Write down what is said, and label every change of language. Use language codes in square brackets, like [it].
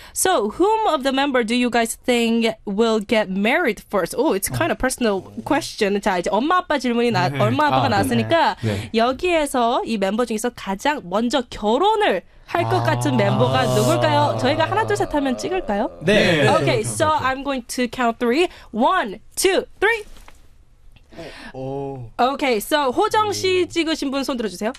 [en] So, whom of the member do you guys think will get married first? Oh, it's kind of personal question. [ko] 자, 이제 엄마 아빠 질문이 엄마 아빠가 나왔으니까 여기에서 이 멤버 중에서 가장 먼저 결혼을 할 것 같은 멤버가 누굴까요? 저희가 하나 둘 셋 하면 찍을까요? 네. [en] Okay, so I'm going to count 3. 1, 2, 3. Okay, so 호정 씨 찍으신 분 손 들어주세요.